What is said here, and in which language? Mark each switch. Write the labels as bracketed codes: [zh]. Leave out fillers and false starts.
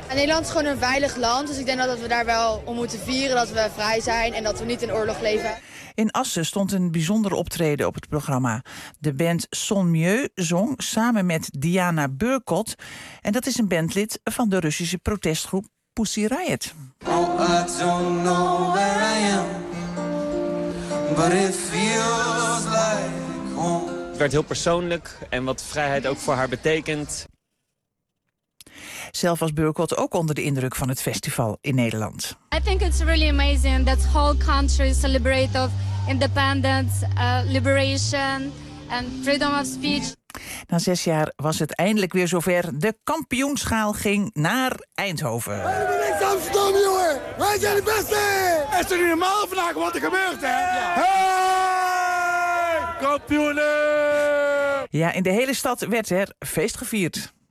[nl] Nederland is gewoon een veilig land, dus ik denk dat we daar wel om moeten vieren dat we vrij zijn en dat we niet in oorlog leven. In Assen stond een bijzonder optreden op het programma. De band Son Mieux zong samen met Diana Burkot. En dat is een bandlid van de Russische protestgroep Pussy Riot. [en] Oh, I don't know where I am, but it feels like home. [nl] Het werd heel persoonlijk en wat vrijheid ook voor haar betekent. Zelf was Burkot ook onder de indruk van het festival in Nederland. [en] I think it's really amazing that whole country celebrate of independence, liberation and freedom of speech. [nl] Na 6 jaar was het eindelijk weer zover. De kampioenschaal ging naar Eindhoven. We hebben niks aan verstand, jongen. Wij zijn de beste. Is het niet normaal vandaag wat er gebeurt, hè? Ja. Hey, kampioenen! Ja, in de hele stad werd er feest gevierd.